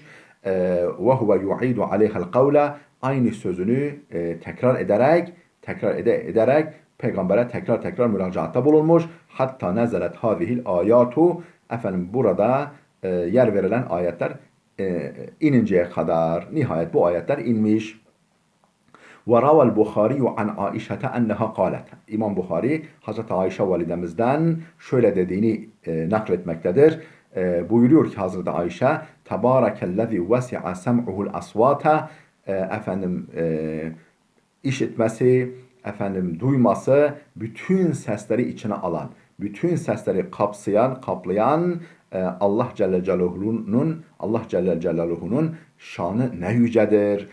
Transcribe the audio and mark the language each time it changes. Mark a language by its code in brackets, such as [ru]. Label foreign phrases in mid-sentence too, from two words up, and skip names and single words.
[ar] وهو يعيد عليه القول, [tr] aynı sözünü tekrar ederek peygambere tekrar müracaatta bulunmuş. [ar] حتى نزلت هذه الآيات, [tr] efendim burada yer verilen ayetler ininceye kadar, nihayet bu ayetler inmiş. [ar] وَرَوَى الْبُخَارِيُّ عَنْ عَائِشَةَ اَنَّهَا قَالَتْ. [tr] İmam Bukhari Hazreti Ayşe validemizden şöyle dediğini nakletmektedir. Buyuruyor ki Hazreti Ayşe, [ar] تبارك الذي وسع سمعه الأصوات, [tr] efendim işitmesi, efendim duyması, bütün sesleri içine alan, bütün sesleri kaplayan Allah [ar] جل جلاله [tr] şanı ne yücedir.